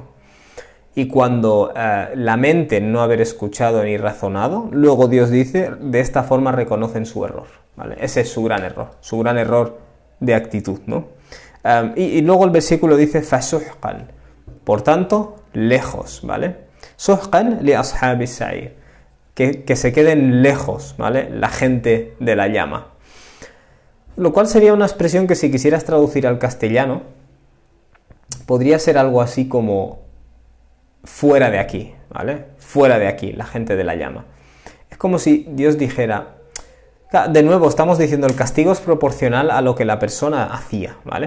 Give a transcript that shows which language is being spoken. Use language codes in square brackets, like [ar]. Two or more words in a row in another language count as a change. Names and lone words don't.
[es] Y cuando lamenten no haber escuchado ni razonado, luego Dios dice, de esta forma reconocen su error, ¿vale? Ese es su gran error de actitud, ¿no? Y luego el versículo dice, fasuhqan, por tanto, lejos, ¿vale? [ar] سحقا لأصحاب السعير, [es] que se queden lejos, ¿vale? La gente de la llama. Lo cual sería una expresión que, si quisieras traducir al castellano, podría ser algo así como fuera de aquí, ¿vale? Fuera de aquí, la gente de la llama. Es como si Dios dijera, de nuevo, estamos diciendo, el castigo es proporcional a lo que la persona hacía, ¿vale?